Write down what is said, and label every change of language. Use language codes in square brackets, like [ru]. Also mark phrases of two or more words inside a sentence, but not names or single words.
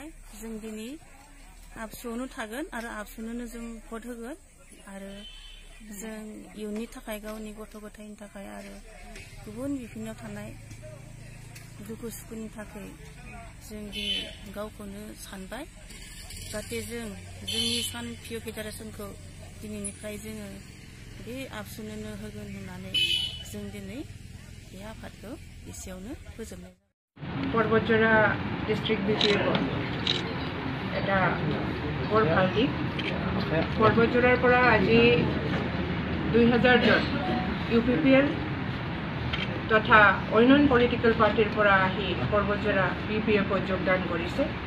[brx] जों दिनै आबसुआवनो थागोन आरो आबसुनोनो जों भट होगोन आरो जों इयुननि थाखाय गावनि गथ' गथायनि थाखाय आरो गुबुन बिभिन्नआव थानाय दुखु सुखुनि थाखाय जों दिनै गावखौनो सानबाय जाहाथे जों जोंनि सान पिअ फेडारेसनखौ दिनैनिफ्राय जोङो बे आबसुनोनो होगोन होननानै जों दिनै बे आफादखौ एसेयावनो फोजोबनाय जाबाय। [as] पर्वतजरा डिस्ट्रिक्ट बिपिएफ এটা বৰ ভাল দিক। पर्वतजरार পৰা আজি 2000 জন UPPL তথা অন্যান্য পলিটিক্যাল পার্টির পৰা আহি पर्वतজরা বিপিএফ যোগদান কৰিছে।